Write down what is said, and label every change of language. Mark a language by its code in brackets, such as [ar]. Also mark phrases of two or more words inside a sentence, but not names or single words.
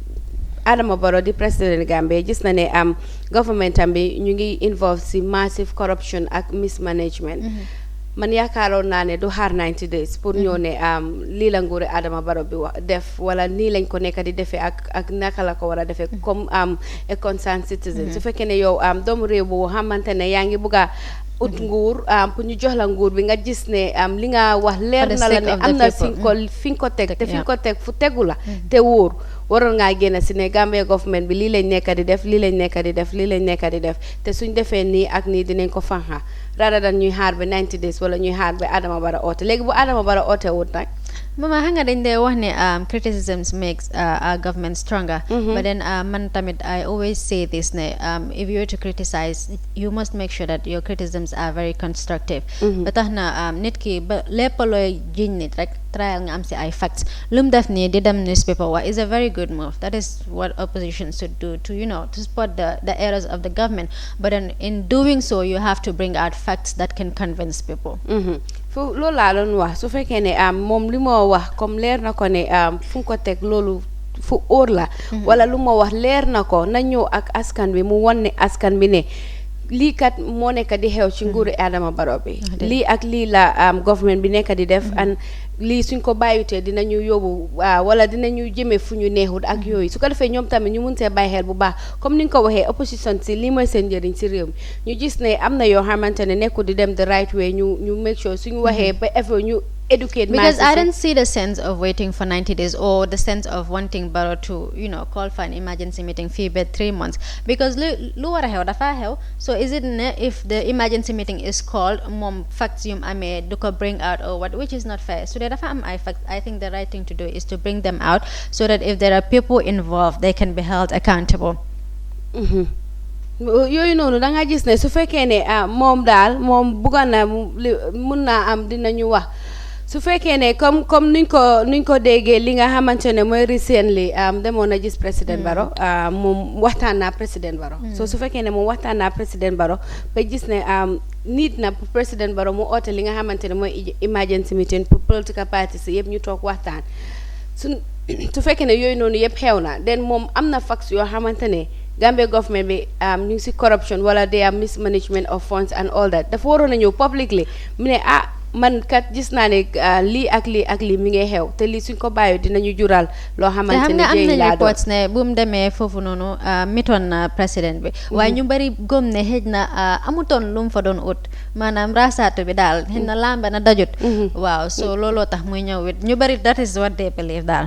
[wo] Adama Barrow di président Gambia gis na ne government am bi ñu ngi involve si [en] massive corruption [wo] ak mismanagement man yaakaaroon naa ne du xaar [en] 90 days [wo] pour ñëw ne lii la nguuri Adama Barrow bi wax def wala nii lañ ko nekk di defee ak naka la ko war a defee comme [en] a concerned citizen [wo] su fekkee ne yow doomu réew bu xamante ne yaa ngi bugg a ut nguur pour ñu jox la nguur bi nga gis ne li nga wax leer na la ne am na fi nga ko teg te fi nga ko teg fu tegu la te wóor waroon ngaa génn si ne Gambia government bi lii lañ nekk di def lii lañ nekk di def lii lañ nekk di def te suñ defee nii ak nii dinañ ko fanxa [en] rather than [wo] ñuy xaar ba [en] 90 days [wo] wala ñuy xaar ba Adama Barrow oote léegi bu Adama Barrow oote wut nag Mama xam nga dañ dee wax ne [en] criticisms makes our government stronger but then [wo] man tamit [en] I always say this ne if you were to criticize you must make sure that your criticisms are very constructive [wo] ba tax na nit ki ba lépp looy jiñ nit rek trial nga am si ay facts lu mu def nii di dem newspaper wa [en] is a very good move that is what opposition should do to to spot the errors of the government but then in doing so you have to bring out facts that can convince people [wo] fu loolu laa doon wax su fekkee ne moom li moo wax comme leer na ko ne fu nga ko teg loolu fu óor la wala lu moo wax leer na ko na ñëw ak askan bi mu won ne askan bi ne lii kat moo nekk di xew ci nguuri Adama Barrow bi lii ak lii la government bi nekk di def and lii suñ ko bàyyutee dinañu yóbbu wala dinañu jëmee fu ñu neexul ak yooyu su ko defee ñoom tamit ñu mun see bàyyi xel bu baax comme ni nga ko waxee opposition si lii mooy seen njëriñ si réew mi ñu gis ne am na yoo xamante ne nekkul di dem [en] the right way [wo] ñu [en] make sure [wo] suñu waxee ba effort ñu educate [en] because I don't see the sense of waiting for 90 days or the sense of wanting Barrow to call for an emergency meeting fee by 3 months because [wo] lu war a xew dafa xew [en] so is it ne if the emergency meeting is called moom facts [wo] yum amee du ko [en] bring out or what which is not fair so [wo] dafa am ay [en] facts I think the right thing to do is to bring them out so that if there are people involved they can be held accountable [wo] yooyu noonu da nga gis ne su fekkee ne moom daal moom bugga na mun naa am dinañu wax su fekkee ne comme nuñ ko déggee li nga xamante ne mooy recently demoon na gis président Barrow moom waxtaan naa président Barrow so su fekkee ne moom waxtaan naa président Barrow ba gis ne nit na pour président Barrow mu oote li nga xamante ne mooy [en] emergency meeting [wo] pour [en] political parties [wo] yëpp ñu toog waxtaan su fekkee ne yooyu noonu yëpp xew na den moom am na facts yoo xamante ne Gambia government bi ñu ngi si corruption wala [en] they are mismanagement of funds and all that [wo] dafa waroon a ñëw publicly mu ne man kat gis naa ne lii ak lii mi ngay xew te lii suñ ko bàyyi dinañu jural loo xamante ne am na reports ne bu mu demee foofu noonu mitoon na président bi waaye ñu bari gëm ne xëj na amutoon lu mu fa doon ut maanaam rasaatu bi daal xëj na lamba na dajut waaw so looloo tax muy ñëw wit ñu bari [en] that is what they believe [wo] daal